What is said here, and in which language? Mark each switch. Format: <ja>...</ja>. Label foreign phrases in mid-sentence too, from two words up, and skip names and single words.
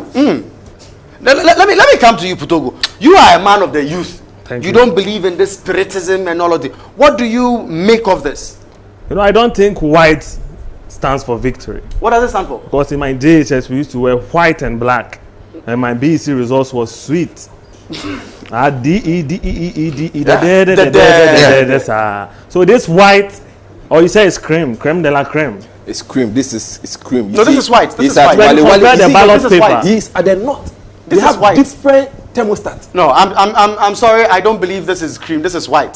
<en>Let me come to you, Putogo. You are a man of the youth. Thank you. Don't believe in this spiritism and all of this. What do you make of this? You know, I don't think white stands for victory. What does it stand for? Because in my JHS we used to wear white and black, and my BEC results was sweet. D-E-D-E-E-E-D-E. So this white, or you say it's</en> <fr>creme de la creme.</fr> <en>It's cream. This is cream. No, this is white. This is white. When you compare the ballot paper, these are not. They have white. Different thermostats. No, I'm sorry. I don't believe this is cream. This is white.</en>